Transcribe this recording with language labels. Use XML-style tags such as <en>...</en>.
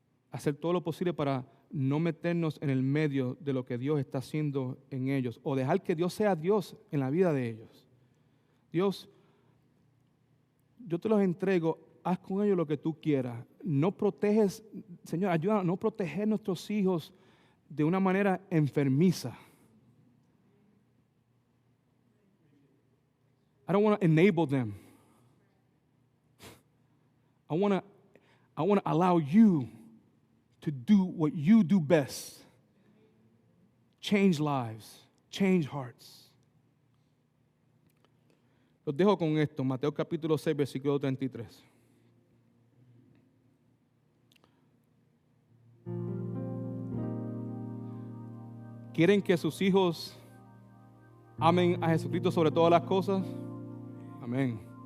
<es>Hacer todo lo posible para no meternos en el medio de lo que Dios está haciendo en ellos, o dejar que Dios sea Dios en la vida de ellos. Dios, yo te los entrego, haz con ellos lo que tú quieras. No proteges, Señor, ayúdanos a no proteger a nuestros hijos de una manera enfermiza.</es> <en>I don't want to enable them. I want to allow you to do what you do best. Change lives, change hearts.</en> <es>Los dejo con esto, Mateo capítulo 6, versículo 33. ¿Quieren que sus hijos amen a Jesucristo sobre todas las cosas? Amén.</es>